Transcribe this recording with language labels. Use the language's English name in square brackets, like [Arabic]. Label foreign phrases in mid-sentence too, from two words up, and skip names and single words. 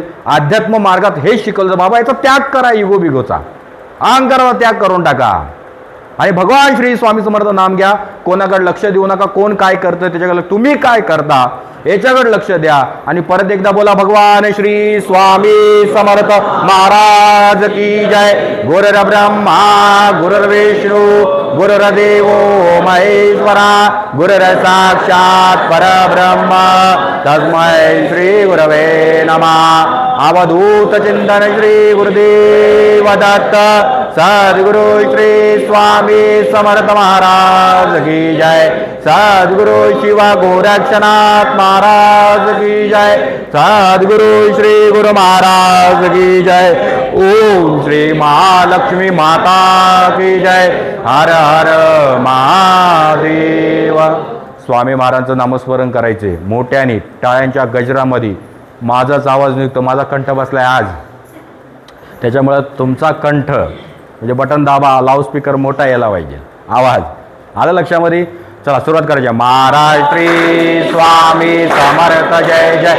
[Marathi] अध्यात्म मार्गात हेच शिकवलं बाबा, याचा त्याग करा, इगो बिगोचा अहंकाराचा त्याग करून टाका. आणि भगवान श्री स्वामी समर्थ नाम घ्या. कोणाकडे लक्ष देऊ नका, कोण काय करतं त्याच्याकडे, तुम्ही काय करता याच्याकडे लक्ष द्या. आणि परत एकदा बोला, भगवान श्री स्वामी समर्थ [Hindi] महाराज की जय. [Sanskrit] गुरुर ब्रह्मा गुरुर्विष्णू गुरुर्देव महेश्वरा गुरुर साक्षात परब्रह्म तस्मै श्री गुरवे नमः. [Marathi] अवधूत चिंतन श्री गुरुदेव दत्त. [Hindi] सद्गुरु श्री स्वामी समर्थ महाराज की जय. सद्गुरु शिवा गोरक्षनाथ महाराज की जय. सद्गुरु श्री गुरु महाराज की जय. ओम श्री महालक्ष्मी माता की जय. हर हर महादेव. [Marathi] स्वामी महाराजांचं नामस्मरण करायचे मोठ्याने, टाळ्यांच्या गजरामध्ये. माझाच आवाज निघतो, माझा कंठ बसलाय आज, त्याच्यामुळं तुमचा कंठ म्हणजे बटन दाबा, लाऊडस्पीकर मोठा यायला पाहिजे आवाज. आलं लक्षामध्ये? चला सुरुवात करायची. महाराज श्री स्वामी समर्थ जय जय.